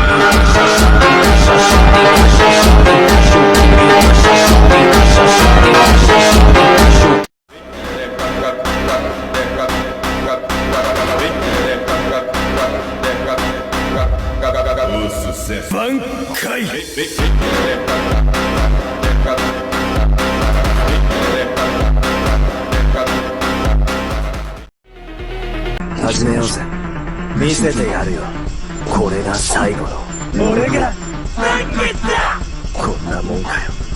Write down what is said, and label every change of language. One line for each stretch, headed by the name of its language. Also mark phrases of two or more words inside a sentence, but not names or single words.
Portuguese: Encaixa xota, encaixa xota, encaixa xota, encaixa o cu. Encaixa xota, encaixa xota, encaixa xota, encaixa o cu.
Japanese: Bankai. 始めようぜ。見せてやるよ。これが最後の俺がこんなもんかよ。